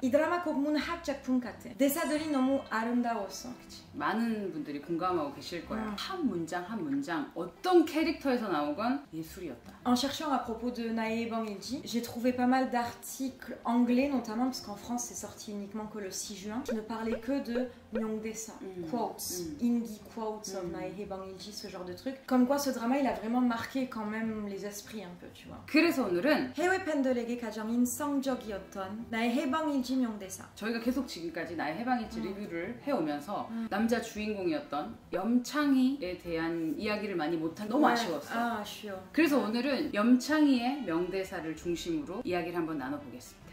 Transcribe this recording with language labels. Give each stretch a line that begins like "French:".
Korean: 이 드라마 꼭 문학 작품 같아. 대사들이 너무 아름다웠어. 그치? 많은 분들이 공감하고 계실 거야. 한 문장 한 문장 어떤 캐릭터에서 나오건 예술이었다.
French: En cherchant à propos de Nae Bangilji, j'ai trouvé pas mal d'articles anglais notamment parce qu'en France c'est sorti uniquement que le 6 juin, qui ne parlaient que de Myeongdaesa,
English: quotes, Ingi quotes of Nae Bangilji,
French: ce genre de truc. Comme quoi ce drama il a vraiment marqué quand même les esprits un peu, tu vois.
Korean: 그래서 오늘은 해외 팬들에게 가장 인상적이었던 나의 해방일지 명대사. 저희가 계속 지금까지 나의 해방일지 리뷰를 해오면서 남자 주인공이었던 염창희에 대한 이야기를 많이 못한 너무 아쉬웠어. 아쉬워. 그래서 오늘은 염창희의 명대사를 중심으로 이야기를 한번 나눠보겠습니다.